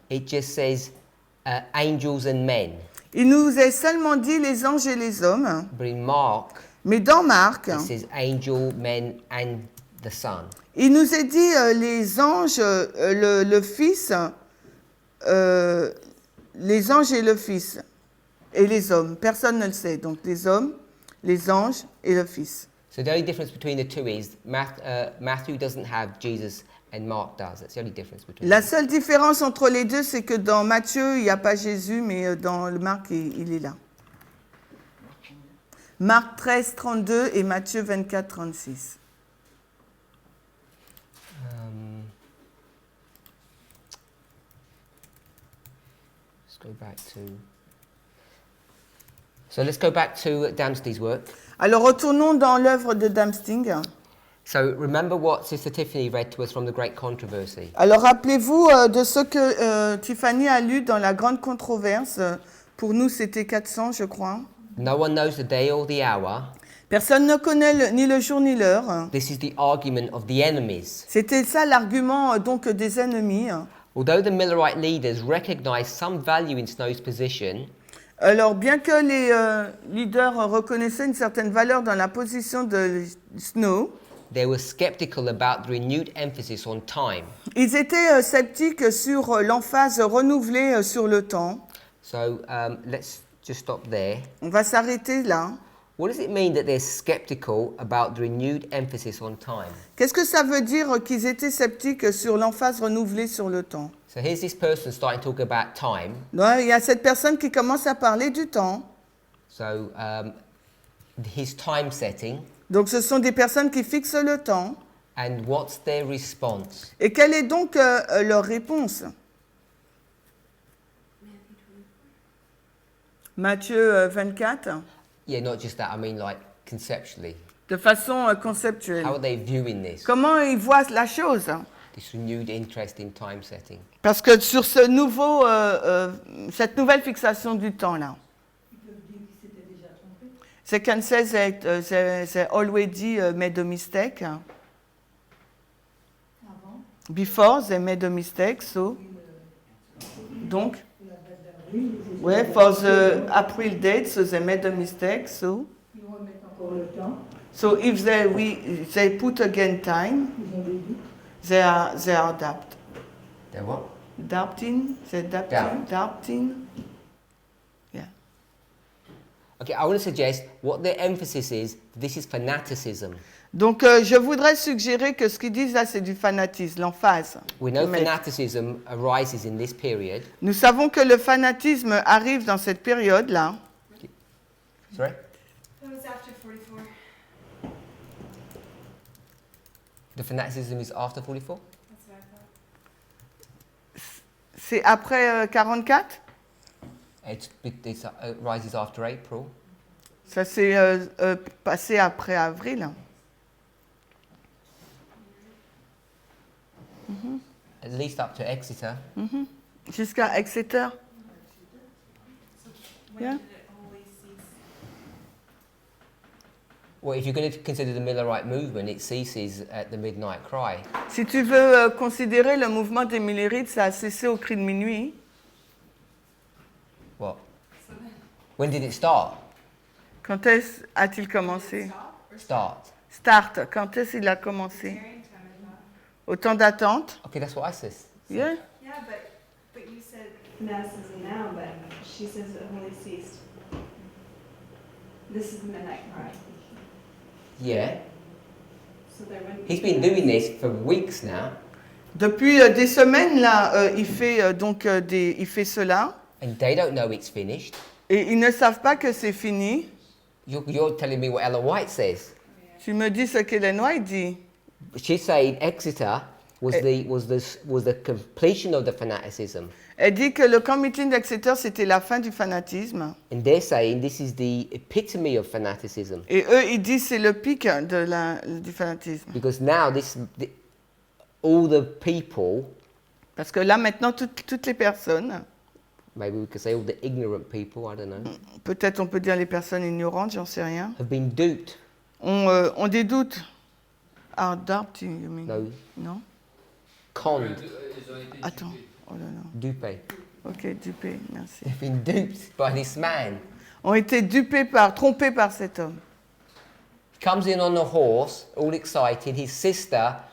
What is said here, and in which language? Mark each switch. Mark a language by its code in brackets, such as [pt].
[en] it just says angels and men. [fr] il nous est seulement dit les anges et les hommes, [en] But in Mark, [fr] mais dans Marc, [en] it says angel, men, and the Son. [fr] il nous est dit les anges, le Fils les anges et le Fils, et les hommes. Personne ne le sait. Donc les hommes, les anges et le Fils. [en] So the only difference between the two is Matthew doesn't have Jesus and Mark does. That's the only difference between [fr] La [en] them. [fr] seule différence entre les deux, c'est que dans Matthieu, il n'y a pas Jésus, mais dans le Marc, il est là. Marc 13, 32 et Matthieu 24, 36. [en] Let's go back to... So let's go back to Damsty's work. [fr] Alors retournons dans l'œuvre de Damsting. [en] So remember what Sister Tiffany read to us from the Great Controversy. [fr] Alors rappelez-vous de ce que Tiffany a lu dans la grande controverse. Pour nous, c'était 400, je crois. [en] No one knows the day or the hour. [fr] Personne ne connaît ni le jour ni l'heure. [en] This is the argument of the enemies. [fr] C'était ça l'argument donc des ennemis. [en] Although the Millerite leaders recognized some value in Snow's position, [fr] Alors, bien que les leaders reconnaissaient une certaine valeur dans la position de Snow, [en] they were skeptical about the renewed emphasis on time. [fr] ils étaient sceptiques sur l'emphase renouvelée sur le temps. [en] So let's just stop there. [fr] On va s'arrêter là. [en] What does it mean that they're skeptical about the renewed emphasis on time? [fr] Qu'est-ce que ça veut dire qu'ils étaient sceptiques sur l'emphase renouvelée sur le temps? [en] So here's this person starting to talk about time. [fr] Il y a cette personne qui commence à parler du temps. [en] So his time setting, [fr] Donc ce sont des personnes qui fixent le temps. [en] and what's their response? [fr] Et quelle est donc leur réponse? Matthieu 24, [en] Yeah, not just that. I mean, like conceptually, [fr] de façon conceptuelle. [en] how are they viewing this? [fr] Comment ils voient la chose? [en] This renewed interest in time setting. [fr] Parce que sur ce nouveau, cette nouvelle fixation du temps-là. [en] They can say that they already made a mistake. Before they made a mistake, so. [fr] Donc. [en] Ouais, for the April date, so they made a mistake, so. So if they put again time, they are adapt. They're what? Adapting, they adapting. Yeah. Okay, I want to suggest what their emphasis is. This is fanaticism. [fr] Donc, je voudrais suggérer que ce qu'ils disent là, c'est du fanatisme, l'emphase. [en] We know [fr] Mais [en] fanaticism arises in this period. [fr] nous savons que le fanatisme arrive dans cette période-là. [en] Sorry? That was after 44. The fanaticism is after 44? That's what I thought. [fr] C'est après 44? [en] It rises after April. [fr] Ça s'est passé après avril. [en] At least up to Exeter. [fr] Jusqu'à Exeter. [en] When Yeah. did it wholly cease? Well, if you're going to consider the Millerite movement, it ceases at the midnight cry. [fr] Si tu veux considérer le mouvement des Millerites, ça a cessé au cri de minuit. [en] What? So then, When did it start? [fr] Quand est-ce a-t-il commencé? [en] stop or Start. Start. [fr] Quand est-ce qu'il a commencé? [en] staring time I thought. [fr] Au temps d'attente? [en] Okay, that's what I said. Yeah. Yeah, but you said fanaticism now, but she says it wholly ceased. This is the midnight cry. Yeah. So there wouldn't be He's been doing this for weeks now, [fr] Depuis des semaines, là, il fait il fait cela. [en] and they don't know it's finished. [fr] Et ils ne savent pas que c'est fini. [en] You're telling me what Ellen White says. [fr] Tu me dis ce qu'Hélène White dit. [en] She's saying Exeter was the completion of the fanaticism, [fr] Elle dit que le camp meeting d'Exeter, c'était la fin du fanatisme. [en] and they're saying this is the epitome of fanaticism, [fr] Et eux, ils disent c'est le pic du fanatisme. [en] because now all the people, [fr] Parce que là, maintenant, toutes les personnes, [en] maybe we could say all the ignorant people, I don't know, [fr] peut-être on peut dire les personnes ignorantes, j'en sais rien, [en] have been duped. [fr] ont des doutes. [en] Ah, doubt, you mean? No, [fr] Non? [en] conned, [fr] Attends. Oh là là. dupé. Ok, dupé, merci. [en] They've been duped by this man. [fr] Ont été trompés par cet homme. [en] He comes in on a horse, all excited. His sister